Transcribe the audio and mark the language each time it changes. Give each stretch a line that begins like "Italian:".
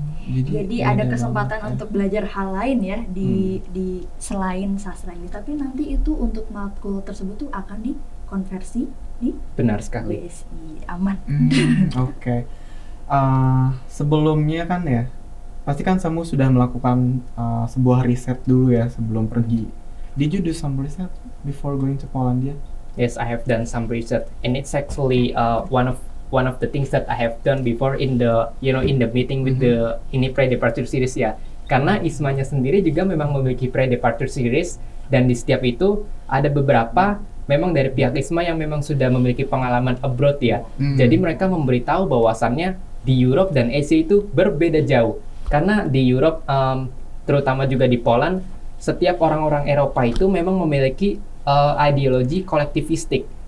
Indonesian: Jadi ada kesempatan untuk belajar hal lain ya di selain sastra ini, tapi nanti itu untuk matkul tersebut tuh akan dikonversi di Benar sekali. BSI. Aman. Oke. Sebelumnya kan ya, pasti kan kamu sudah melakukan sebuah riset dulu ya sebelum pergi.
English: Did you do some research before going to Polandia? Yes, I have done some research, and it's actually one of the things that I have done before in the meeting with the pre-departure series ya.
Indonesian: Karena ISMA-nya sendiri juga memang memiliki pre-departure series, dan di setiap itu ada beberapa memang dari pihak ISMA yang memang sudah memiliki pengalaman abroad ya. Jadi mereka memberitahu bahwasannya di Europe dan Asia itu berbeda jauh. Karena di Europe, terutama juga di Poland, setiap orang-orang Eropa itu memang memiliki ideologi kolektivistik.